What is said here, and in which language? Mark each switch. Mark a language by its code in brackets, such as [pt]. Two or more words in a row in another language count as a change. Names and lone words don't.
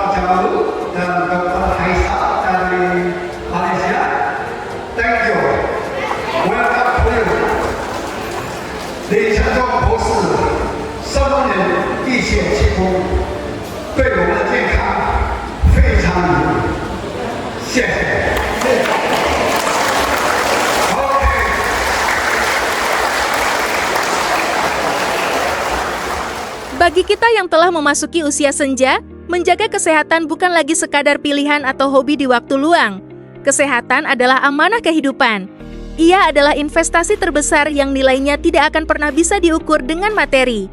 [id] Jalu dan Dr. Haisa dari Malaysia, [en] thank you, welcome to you。 [zh] 李承中博士10多年一血气功，对我们的健康非常有益，谢谢。 [id] Bagi kita yang telah memasuki usia senja, menjaga kesehatan bukan lagi sekadar pilihan atau hobi di waktu luang. Kesehatan adalah amanah kehidupan. Ia adalah investasi terbesar yang nilainya tidak akan pernah bisa diukur dengan materi.